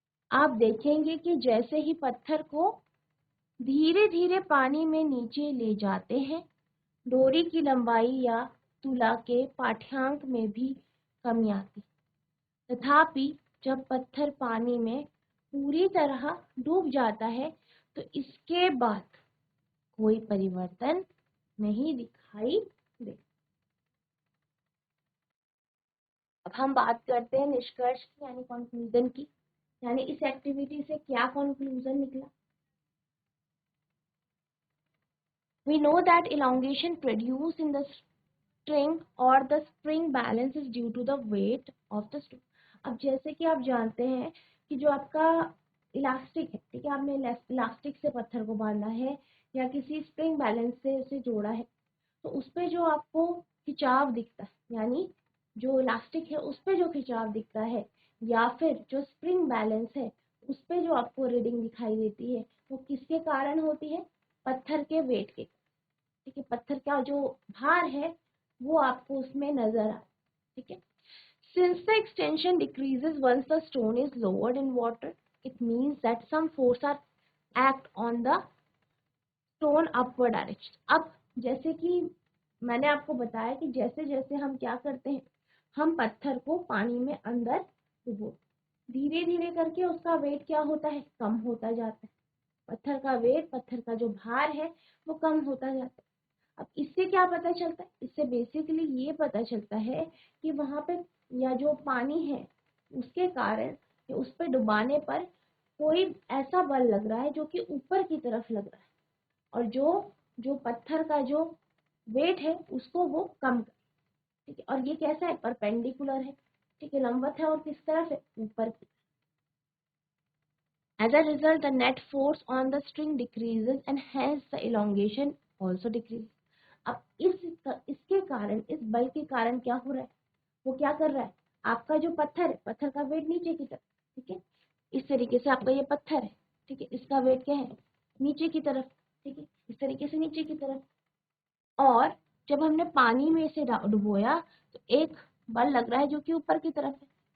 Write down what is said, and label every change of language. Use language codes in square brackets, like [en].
[hi] आप देखेंगे कि जैसे ही पत्थर को धीरे धीरे पानी में नीचे ले जाते हैं, डोरी की लंबाई या तुला के पाठ्यांक में भी कमी आती, तथापि जब पत्थर पानी में पूरी तरह डूब जाता है तो इसके बाद कोई परिवर्तन नहीं दिखाई दे। अब हम बात करते हैं निष्कर्ष की यानी कंक्लूजन की, यानी इस एक्टिविटी से क्या कंक्लूजन निकला। [en] We know that elongation produced in the string or the spring balance is due to the weight of the string. [hi] अब जैसे कि आप जानते हैं कि जो आपका इलास्टिक है, ठीक है, आपने इलास्टिक से पत्थर को बांधा है या किसी स्प्रिंग बैलेंस से उसे जोड़ा है, तो उस पे जो आपको खिंचाव दिखता है, यानी जो इलास्टिक है उस पे जो खिंचाव दिखता है, या फिर जो स्प्रिंग बैलेंस है उस पे जो आपको रीडिंग दिखाई देती है, वो किसके कारण होती है? पत्थर के वेट के। ठीक है, पत्थर का जो भार है वो आपको उसमें नजर आए। [en] ठीक है, since the extension decreases once the stone is lowered in water, it means that some force are act on the stone upward direction. [hi] अब जैसे कि मैंने आपको बताया कि जैसे जैसे हम क्या करते हैं, हम पत्थर को पानी में अंदर डुबो, धीरे धीरे करके उसका वेट क्या होता है? कम होता जाता है। पत्थर का वेट, पत्थर का जो भार है वो कम होता जाता है। अब इससे क्या पता चलता है? इससे बेसिकली ये पता चलता है कि वहां पे या जो पानी है उसके कारण या उस पर डुबाने पर कोई ऐसा बल लग रहा है जो कि ऊपर की तरफ लग रहा है, और जो जो पत्थर का जो वेट है उसको वो कम कर। ठीक है, और ये कैसा है? परपेंडिकुलर है। ठीक है, लंबवत है और किस तरफ है? ऊपर की। [en] As a result, the net force on the string decreases and hence the elongation also decreases. [hi] अब इसके कारण, इस बल के कारण क्या हो रहा है? वो क्या कर रहा है? आपका जो पत्थर है, पत्थर का वेट नीचे की तरफ। ठीक है, इस तरीके से आपका ये पत्थर है। ठीक है, इसका वेट क्या है? नीचे की तरफ। ठीक है, इस तरीके से नीचे की तरफ। और जब हमने पानी में इसे डुबोया तो एक बल लग रहा है जो कि ऊपर की तरफ है।